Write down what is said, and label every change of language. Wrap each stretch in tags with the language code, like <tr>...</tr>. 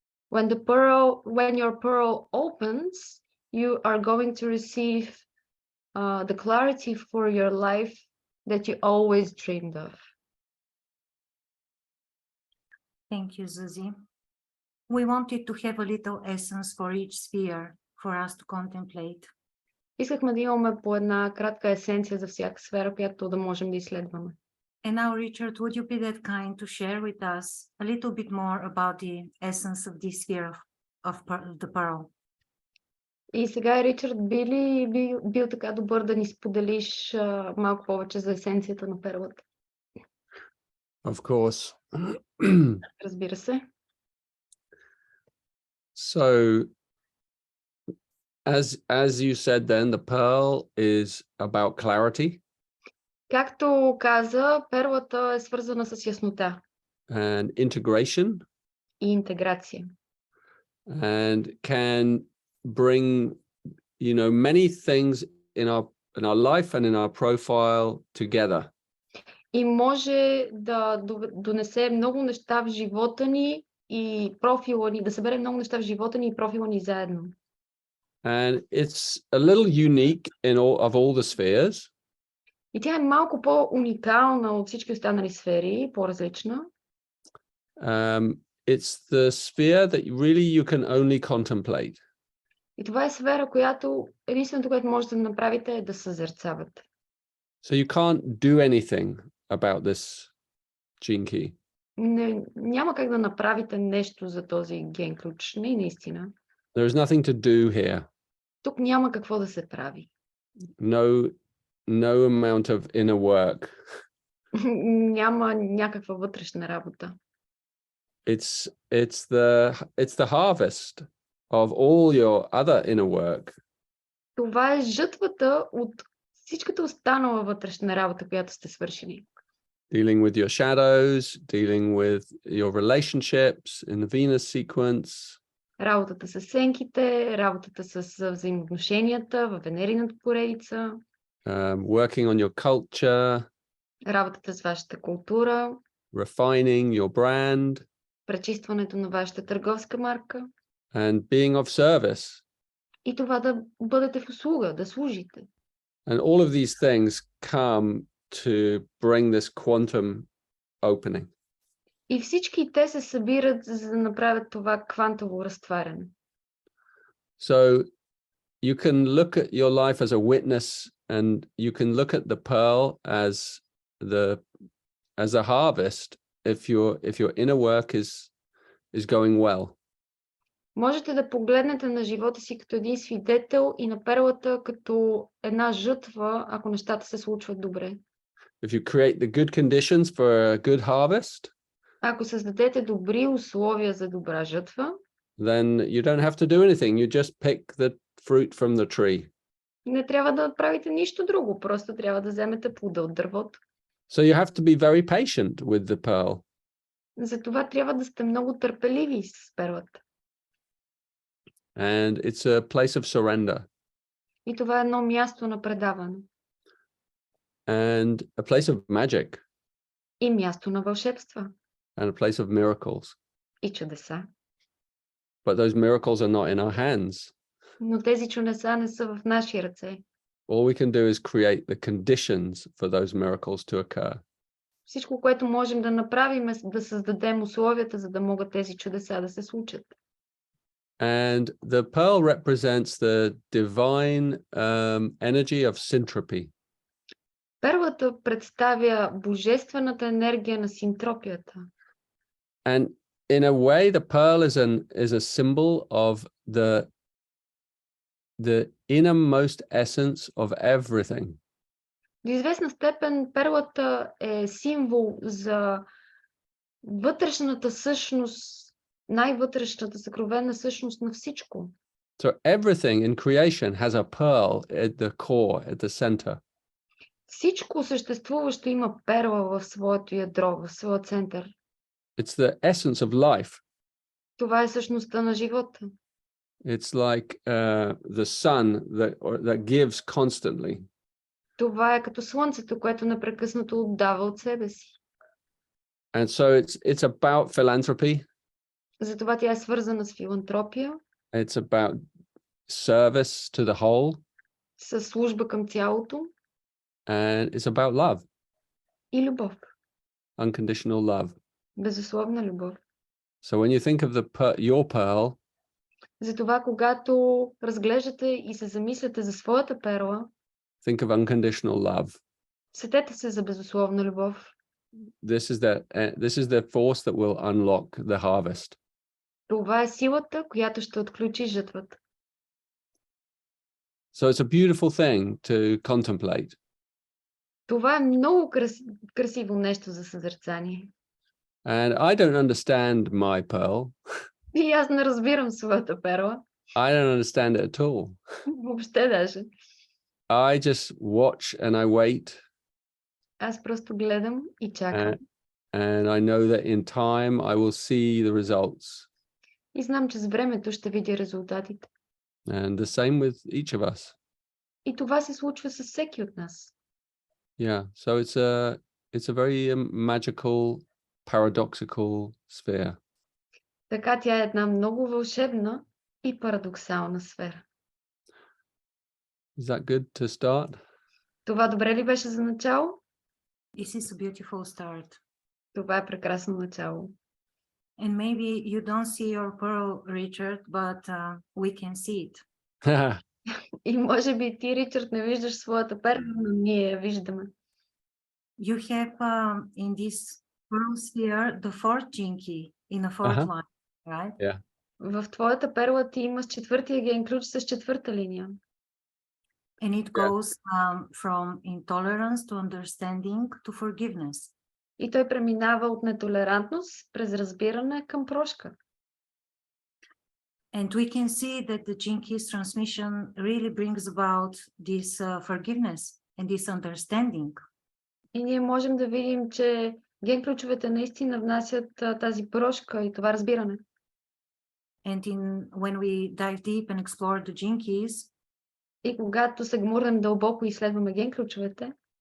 <en>When your pearl opens, you are going to receive the clarity for your life that you always dreamed of. Thank you, Zuzi. We wanted to have a little essence for each sphere for us to contemplate.</en> <bg>Искахме да имаме по една кратка есенция за всяка сфера, която да можем да изследваме.</bg> <en>And now, Richard, would you be that kind to share with us a little bit more about the essence of this sphere of the pearl?</en> <bg>И сега, Ричард, би ли бил така добър да ни споделиш малко повече за есенцията на перлата?</bg> <en>Of course.</en> <bg>Разбира се.</bg> <en>So, as you said then, the pearl is about clarity.</en> <bg>Както каза, перлата е свързана с яснота</bg> <en>And integration.</en> <bg>и интеграция.</bg> <en>And can bring, many things in our life and in our profile together.</en> <bg>И може да донесе много неща в живота ни и профила ни, да събере много неща в живота ни и профила ни заедно.</bg> <en>And it's a little unique of all the spheres.</en> <bg>И тя е малко по-уникална от всички останали сфери, по-различна.</bg> <en>It's the sphere that really you can only contemplate.</en> <bg>И това е сфера, която единственото, което можете да направите, е да съзерцавате.</bg> <en>So you can't do anything about this gene key.</en> <bg>Няма как да направите нещо за този ген ключ. Не, наистина.</bg> <en>There is nothing to do here.</en> <bg>Тук няма какво да се прави.</bg> <en>No amount of inner work.</en> <bg>Няма някаква вътрешна работа.</bg> <en>It's the harvest of all your other inner work.</en> <bg>Това е жътвата от всичката останала вътрешна работа, която сте свършили.</bg> <en>Dealing with your shadows, dealing with your relationships in the Venus sequence.</en> <bg>Работата с сенките, работата с взаимоотношенията във Венерината поредица.</bg> <en>Working on your culture.</en> <bg>Работата с вашата култура.</bg> <en>Refining your brand.</en> <bg>Пречистването на вашата търговска марка.</bg> <en>And being of service.</en> <bg>И това да бъдете в услуга, да служите.</bg> <en>And all of these things come to bring this quantum opening.</en> <bg>И всички те се събират, за да направят това квантово разтваряне.</bg> <en>So you can look at your life as a witness, and you can look at the pearl as a harvest if your inner work is going well.</en> <bg>Можете да погледнете на живота си като един свидетел и на перлата като една жътва, ако нещата се случват добре.</bg> <en>If you create the good conditions for a good harvest,</en> <bg>ако създадете добри условия за добра жътва,</bg> <en>then you don't have to do anything. You just pick the fruit from the tree.</en> <bg>Не трябва да правите нищо друго, просто трябва да вземете плода от дървото.</bg> <en>So you have to be very patient with the pearl.</en> <bg>Затова трябва да сте много търпеливи с перлата.</bg> <en>And it's a place of surrender</en> <bg>И това е едно място на предаване.</bg> <en>and a place of magic</en> <bg>И място на вълшебства.</bg> <en>and a place of miracles.</en> <bg>И чудеса.</bg> <en>But those miracles are not in our hands.</en> <bg>Но тези чудеса не са в наши ръце.</bg> <en>All we can do is create the conditions for those miracles to occur.</en> <bg>Всичко, което можем да направим, е да създадем условията, за да могат тези чудеса да се случат.</bg> <en>And the pearl represents the divine energy of syntropy.</en> <bg>Перлата представя божествената енергия на синтропията.</bg> <en>And in a way, the pearl is a symbol of the innermost essence of everything.</en> <bg>До известна степен перлата е символ за вътрешната същност, най-вътрешната съкровена същност на всичко.</bg> <en>So everything in creation has a pearl at the core, at the center.</en> <bg>Всичко съществуващо има перла в своето ядро, в своя център.</bg> <en>It's the essence of life.</en> <bg>Това е същността на живота.</bg> <en>It's like the sun that gives constantly.</en> <bg>Това е като слънцето, което непрекъснато отдава от себе си.</bg> <en>And so it's about philanthropy.</en> <bg>Затова тя е свързана с филантропия,</bg> <en>It's about service to the whole.</en> <bg>с служба към цялото</bg> <en>And it's about love,</en> <bg>и любов.</bg> <en>unconditional love.</en> <bg>Безусловна любов.</bg> <en>So when you think of your pearl,</en> <bg>Затова, когато разглеждате и се замисляте за своята перла,</bg> <en>think of unconditional love.</en> <bg>сетете се за безусловна любов.</bg> <en>This is the force that will unlock the harvest.</en> <bg>Това е силата, която ще отключи жатвата.</bg> <en>So it's a beautiful thing to contemplate.</en> <bg>Това е много красиво нещо за съзерцание.</bg> <en>And I don't understand my pearl.</en> <bg>И аз не разбирам своята перла.</bg> <en>I don't understand it at all.</en> <bg>Въобще даже.</bg> <en>I just watch and I wait.</en> <bg>Аз просто гледам и чакам.</bg> <en>And I know that in time I will see the results.</en> <bg>И знам, че с времето ще видя резултатите.</bg> <en>And the same with each of us.</en> <bg>И това се случва с всеки от нас.</bg> <en>Yeah, so it's a very magical, paradoxical sphere.</en> <bg>Така тя е една много вълшебна и парадоксална сфера.</bg> <en>Is that good to start?</en> <bg>Това добре ли беше за начало?</bg> <en>This is a beautiful start.</en> <bg>Това е прекрасно начало.</bg> <en>And maybe you don't see your pearl, Richard, but we can see it.</en> <bg>И може би ти, Ричард, не виждаш своята перла, но ние я виждаме.</bg> <en>You have in this pearl sphere the fourth jinki in a fourth line, right? Yeah.</en> <bg>В твоята перла ти имаш четвъртия ген ключ с четвърта линия.</bg> <en>And it goes from intolerance to understanding to forgiveness.</en> <bg>И той преминава от нетолерантност през разбиране към прошка.</bg> <en>And we can see that the Jinkies transmission really brings about this forgiveness and this understanding.</en> <bg>И ние можем да видим, че ген ключовете наистина внасят тази прошка и това разбиране.</bg> <en>And when we dive deep and explore the Jinkies,</en> <bg>и когато се гмурнем дълбоко и изследваме ген ключовете,</bg>